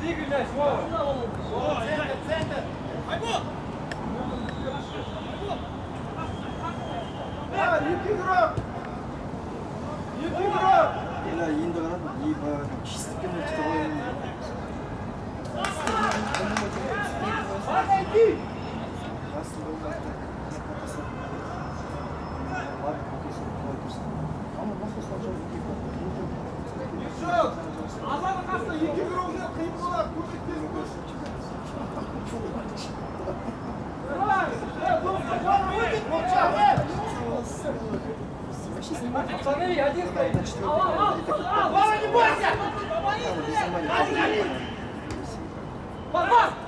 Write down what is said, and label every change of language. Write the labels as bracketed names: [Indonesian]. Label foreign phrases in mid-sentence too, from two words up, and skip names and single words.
[Russian] мяч, Вова. Центр, центр. [Kazakh] Екі игрок. Екі игрок. Ela енді қарап, и чистікпен өтті ғой. [Russian] Подойди. [Kazakh] Азаны қасына екі игрок қиын болады. [Russian] Пацаны, один стоит. Вова, не бойся! Пас!